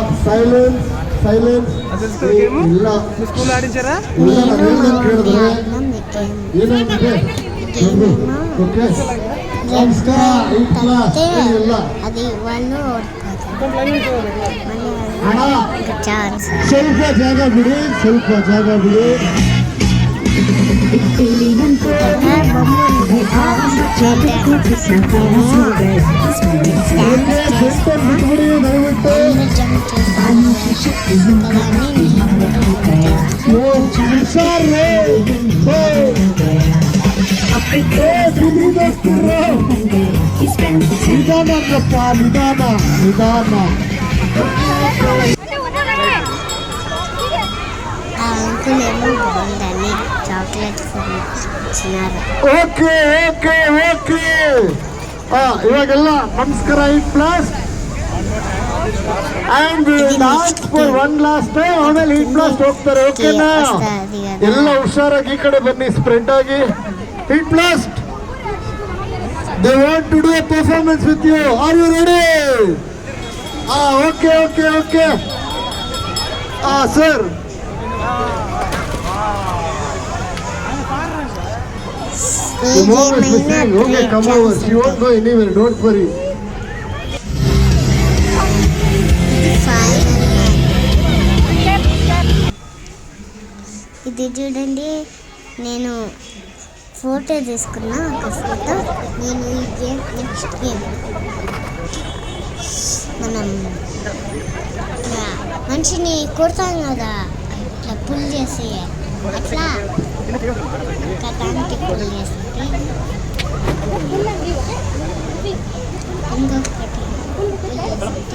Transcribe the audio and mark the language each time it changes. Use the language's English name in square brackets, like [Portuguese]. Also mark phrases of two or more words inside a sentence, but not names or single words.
[English] silence silence ಇಲ್ಲ [Telugu] స్కూల్ ఆడించారా? [Kannada] ಇಲ್ಲ [Telugu] నేను [Kannada] ಏನು [Telugu] మా మమ్మీ [Kannada] ಕೇಳಿದ್ರೆ [Telugu] ఆడినాం ఈ గేమ్. [Kannada] ಏನಂದ್ರೆ ಓಕೆ [English] red line [Telugu] తప్పితే [Kannada] ಇಲ್ಲ [Telugu] అది వాళ్ళు ఓడిపోతారు. [Kannada] ಅಣ್ಣ [Telugu] ఇంకా ఛాన్స్. [Kannada] ಸ್ವಲ್ಪ ಜಾಗ ಬಿಡಿ ಸ್ವಲ್ಪ ಜಾಗ ಬಿಡಿ [Telugu] ఇక్కడ బొమ్మ ఉంది కదా, [English] okay center [Kannada] ಬಿಟ್ಬಿಡಿ ದಯವಿಟ್ಟು [Telugu] జంప్ చేస్తాను కదా అని [Kannada] ಓ ಹುಷಾರ್ ರೇ ನಿಧಾನಪ್ಪ ನಿಧಾನ ನಿಧಾನ [Telugu] ఆ అంకుల్ ఏమో బాగుందని చాక్లెట్స్ ఇచ్చినారు. [English] okay okay okay [Kannada] ಇವಾಗೆಲ್ಲ ನಮಸ್ಕಾರ [English] it plus and last for one last time ಆಮೇಲೆ it plus [Kannada] ಹೋಗ್ತಾರೆ ಓಕೆನಾ [Telugu] వస్తుంది కదా. [Kannada] ಎಲ್ಲ ಹುಷಾರಾಗಿ ಈ ಕಡೆ ಬನ್ನಿ ಸ್ಪ್ರೆಡ್ ಆಗಿ [English] it plus they want to do a performance with you are you ready okay okay okay sir ఏ The mom is [Telugu] గేమ్ అయినా [English] missing. Okay, come over. She won't go anywhere. Don't worry. [Telugu] ఇది చూడండి, నేను ఫోటో తీసుకున్నా ఒక ఫోటో. నేను ఈ గేమ్ [English] next game [Telugu] మనం మనిషిని కొడతాం కదా, ఇట్లా పుల్ చేసి అట్లా ఇంకా దానికి పుల్ చేసి ఇంకొకటి pull చేసి.